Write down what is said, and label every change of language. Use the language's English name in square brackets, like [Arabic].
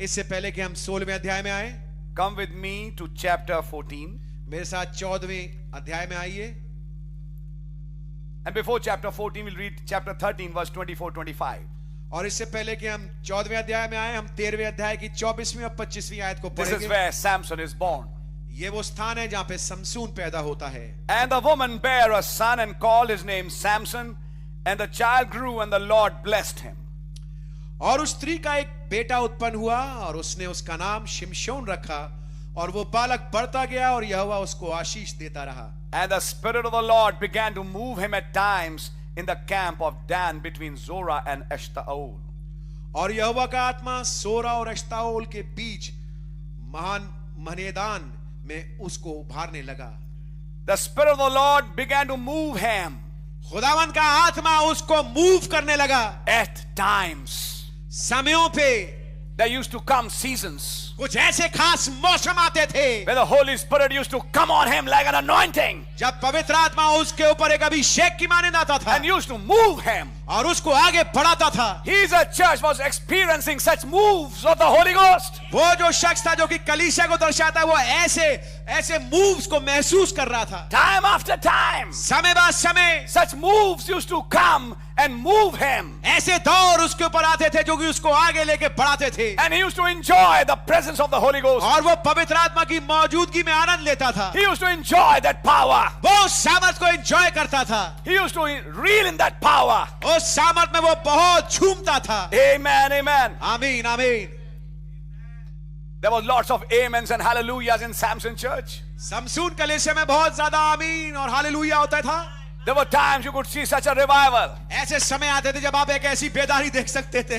[Hindi] इससे पहले कि हम 16वें अध्याय में आए, [English] come with me to chapter 14. [Hindi] मेरे साथ 14वें अध्याय में आइए। [English] And before chapter 14, we'll read chapter 13, verse 24-25. [Hindi] और इससे पहले कि हम 14वें अध्याय में आए, हम 13वें अध्याय की 24वीं और 25वीं आयत को [English] This is [Hindi] पढ़ेंगे। [English] where Samson is born. [Hindi] ये वो स्थान है जहाँ पे समसून पैदा होता है। [English] And the woman bare a son and called his name Samson, and the child grew and the Lord blessed him. [Hindi] और उस स्त्री का एक बेटा उत्पन्न हुआ और उसने उसका नाम शिमशोन रखा, और वो बालक बढ़ता गया और यहोवा उसको आशीष देता रहा। [English] And the Spirit of the Lord began to move him at times in the camp of Dan between Zorah and Eshtaol. [Hindi] और यहोवा का आत्मा सोरा और एश्ताओल के बीच महान मैदान में उसको उभारने लगा। [English] The Spirit of the Lord began to move him [Hindi] खुदावन का आत्मा उसको मूव करने लगा। [English] at times. [Hindi] समयों पे [English] There used to come seasons [Hindi] कुछ ऐसे खास मौसम आते थे [English] where the Holy Spirit used to come on him like an anointing [Hindi] जब पवित्र आत्मा उसके ऊपर एक अभिषेक की माने आता था [English] and used to move him. [Hindi] और उसको आगे बढ़ाता था। [English] He's a church was experiencing such moves of the Holy Ghost. [Hindi] वो जो शख्स था जो कि कलीसिया को दर्शाता है, वो ऐसे मूव्स को महसूस कर रहा था। [English] Time after time, [Hindi] समय बाद समय [English] such moves used to come and move him. [Hindi] ऐसे दौर उसके ऊपर आते थे जो कि उसको आगे लेके बढ़ाते थे। [English] And he used to enjoy the presence of the Holy Ghost. [Hindi] और वो पवित्र आत्मा की मौजूदगी में आनंद लेता था। [English] He used to enjoy that power. [Hindi] वो उस सामर्थ को एंजॉय करता था। [English] He used to reel in that power. [Hindi] उस सामर्थ में वो बहुत झूमता था। [English] Amen, amen. [Hindi] आमीन आमीन। [English] There was lots of amens and hallelujahs in Samson church. [Hindi] Samson कलीसिया में बहुत ज्यादा आमीन और हालेलुया होता था। [English] There were times you could see such a revival [Hindi] ऐसे समय आते थे जब आप एक ऐसी बेदारी देख सकते थे